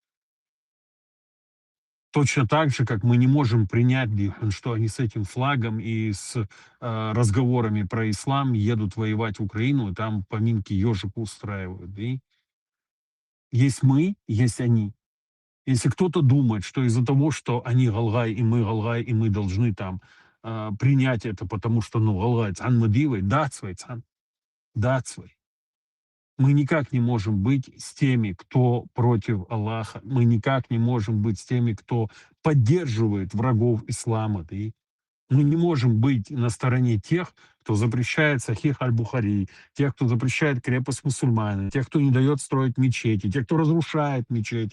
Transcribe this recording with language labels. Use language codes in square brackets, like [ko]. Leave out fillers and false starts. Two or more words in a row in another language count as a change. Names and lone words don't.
[ru] Точно так же, как мы не можем принять, что они с этим флагом и с разговорами про ислам едут воевать в Украину, и там поминки ежику устраивают. И есть мы, есть они. Если кто-то думает, что из-за того, что они Галгай, и мы должны там принять это, потому что, ну, Галгай, цан мы дивай, дацвай, цан, дацвай. Мы никак не можем быть с теми, кто против Аллаха. Мы никак не можем быть с теми, кто поддерживает врагов ислама. Да? И мы не можем быть на стороне тех, кто запрещает Сахих аль-Бухари, тех, кто запрещает крепость мусульман, тех, кто не дает строить мечети, тех, кто разрушает мечети.